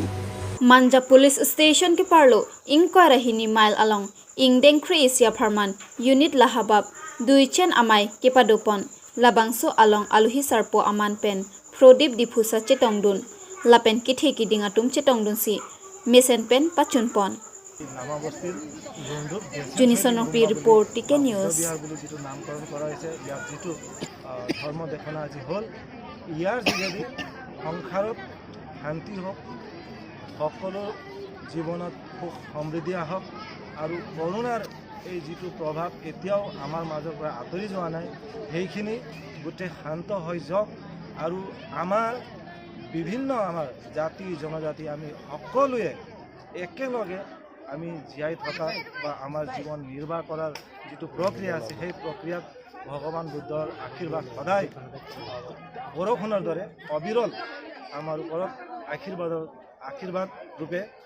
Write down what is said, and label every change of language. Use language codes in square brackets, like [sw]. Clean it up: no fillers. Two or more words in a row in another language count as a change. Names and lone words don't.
[mjw] Manja police station ke parlo inquiry hini mile along ingdeng Asia Farman unit lahabab duichen amai kepadopon labangso along aluhi sarpo aman pen Prodip dipusa cetongdun lapen kithe kiding atum cetongdun si mesen pen pachunpon Junisonokpi report Tiken News [as] নামকৰণ কৰা হৈছে ইয়াত যেটো ধৰ্ম দেখনা আজি হল ইয়াৰ যোগেদি সংসাৰত শান্তি হোক সকলো জীৱনত সুখ সমৃদ্ধি আহক আৰু কৰোনাৰ এই যেটো প্ৰভাৱ এতিয়াও আমাৰ মাজৰ পৰা আঁতৰি যোৱা নাই সেইখিনি গোটেই শান্ত হৈ যাওক আৰু আমাৰ বিভিন্ন আমাৰ জাতি জনজাতি আমি সকলোৱে একেলগে আমি জীয়াই থকা বা আমাৰ জীৱন নিৰ্বাহ কৰাৰ যেটো প্ৰক্ৰিয়া আছে সেই প্ৰক্ৰিয়াত ভগৱান বুদ্ধৰ আশীৰ্বাদ সদায় বৰষুণৰ দৰে অবিৰল আমাৰ ওপৰত আশীৰ্বাদ ৰূপে